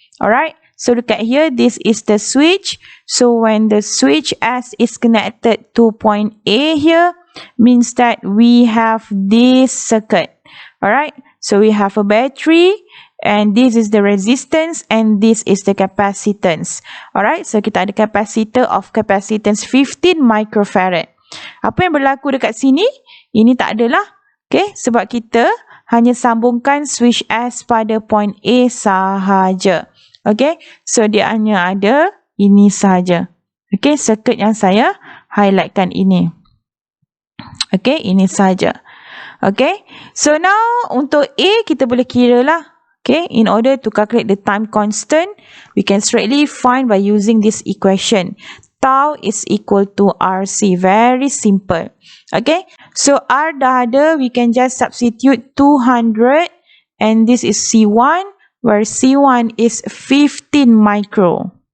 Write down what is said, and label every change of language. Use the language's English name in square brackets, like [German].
[English] Alright, so look at here, this is the switch. So when the switch S is connected to point A here, means that we have this circuit. Alright, so we have a battery, and this is the resistance, and this is the capacitance. [Malay] Alright, so kita ada [English] capacitor of capacitance 15 microfarad. [Malay] Apa yang berlaku dekat sini? Ini tak adalah. Okay, sebab kita hanya sambungkan switch S pada point A sahaja. Okay, so dia hanya ada ini sahaja. Okay, circuit yang saya highlightkan ini. Okay, ini sahaja. Okay, so now untuk A kita boleh kira lah. [English] Okay, in order to calculate the time constant, we can straightly find by using this equation. Tau is equal to RC. Very simple. Okay, so [Malay] R dah ada, [English] we can just substitute 200 and this is C1, where C1 is 15 micro.